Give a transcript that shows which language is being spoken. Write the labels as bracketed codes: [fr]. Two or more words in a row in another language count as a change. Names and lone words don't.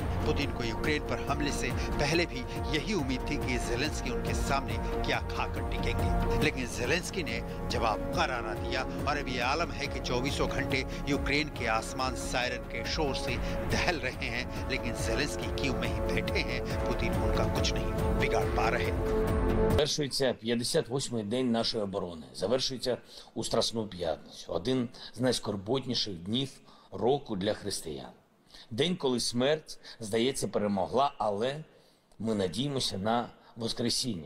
[hi] पुतिन को यूक्रेन पर हमले से पहले भी यही उम्मीद थी कि ज़ेलेंस्की उनके सामने क्या खाकर टिकेंगे, लेकिन ज़ेलेंस्की ने जवाब करारा दिया और अब ये आलम है कि 24 घंटे यूक्रेन के आसमान सायरन के शोर से दहल रहे हैं, लेकिन ज़ेलेंस्की कीव में ही बैठे हैं। पुतिन उनका कुछ नहीं बिगाड़ पा रहे। [uk] Завершується 58-й день нашої оборони. Завершується у Страсну п'ятницю. Один з найскорботніших днів року для християн. День, коли смерть, здається, перемогла, але ми надіємося на Воскресіння.